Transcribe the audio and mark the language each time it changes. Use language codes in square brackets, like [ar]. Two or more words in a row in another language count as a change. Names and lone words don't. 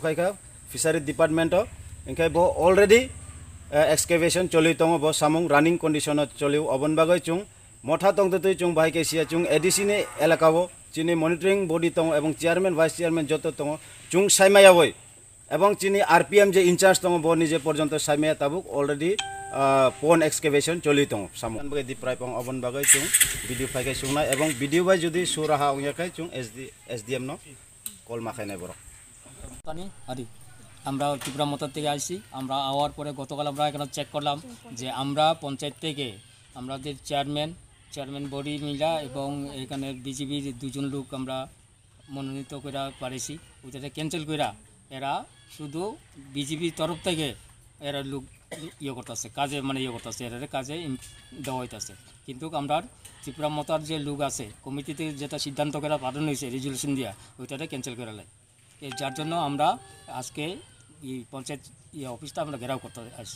[trp] खायखा [en] fishery department [trp] इनखाय बो [en] already excavation [trp] चलि दङ बो सामुं [en] running condition [trp] चलिउ अबन बागै चुं मठा तंगतै चुं बाहाय केसिया चुं एडीसी नि एलाकाबो चिनि [en] monitoring body [trp] दङ एवं [en] chairman vice chairman [trp] जत दङ चुं साइमायावै एवं चिनि आरपीएम जे इनचार्ज दङ बो निजे पर्यन्त साइमाया ताबुक अलरेडी पन एक्सकेवेशन चलि दङ सामुं बागै दिप्रायपं अबन बागै चुं भिडियो फाइखाय सुंनाय एवं भिडियो बाय जुदि सुराहा अंयाखाय चुं एसडीएम न कल माखायनाय बर [bn] পানি আদি আমরা ত্রিপুরা মতর থেকে আসি আমরা আওয়ার পরে গতকাল আমরা এখানে চেক করলাম যে আমরা পঞ্চায়েত থেকে আমাদের চেয়ারম্যান বডি মিলা এবং এখানে বিজেপির 2 জন লোক আমরা মনোনীত করা পারেছি ওইটাতে ক্যান্সেল করা এরা শুধু বিজেপির তরফ থেকে এরা লোক ইয়ে করতেছে কাজে মানে ইয়ে করতেছে এরা কাজে দেওয়া হইতেছে কিন্তু আমরা ত্রিপুরা মতার যে লোক আছে কমিটিতে যেটা সিদ্ধান্ত করা পাঠানো হয়েছে রেজুলেশন দিয়া ওইটাতে ক্যান্সেল করা লাগে যার জন্য আমরা আজকে এই পঞ্চায়েত এই অফিসটা আমরা ঘেরাও করতে আসছি।